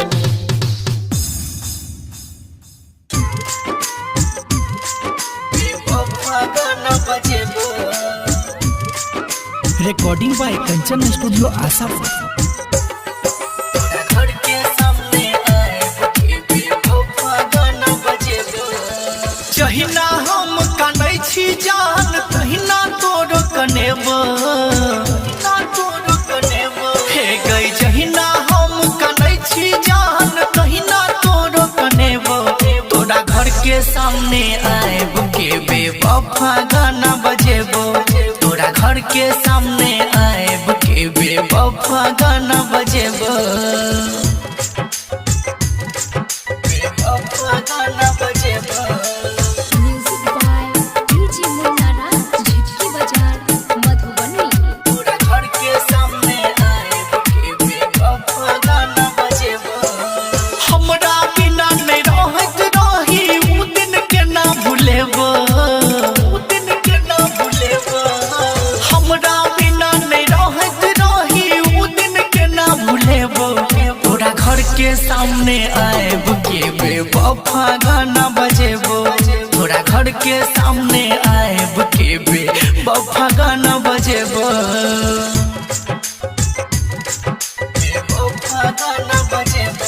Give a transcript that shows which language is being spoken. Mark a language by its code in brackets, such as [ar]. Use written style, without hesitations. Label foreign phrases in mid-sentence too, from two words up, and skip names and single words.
[en] Recording by Kanchan Studio Asapur. [mai] घर के सामने आए गाना बजेबो जहिना हम कानै छी जान तहिना तोरो कनेबो ना तोरो कनेबो हे गई जहिना हम कानै छी जान तहिना तोरो कनेबो तोरा घर के सामने आएब के बेवफा गाना बजेबो तोरा घर के सामने आएब के बेवफा गाना बजेबो बेवफा गाना बजेबो [en] Music by DJ Munna Raj, Jhitki Bazaar, Madhubani. [mai] तोरा घर के सामने आएब के बेवफा गाना बजेबो हमरा बिना नहीं रहत रही उ दिन के ना भूलेबो उ दिन के ना भूलेबो हमरा बिना नहीं रहत रही उ दिन के ना भूलेबो तोरा घर के सामने आएब के बेवफा गाना बजेबो तोरा घर के सामने आएब के बेवफा गाना बजेबो बेवफा गाना बजेबो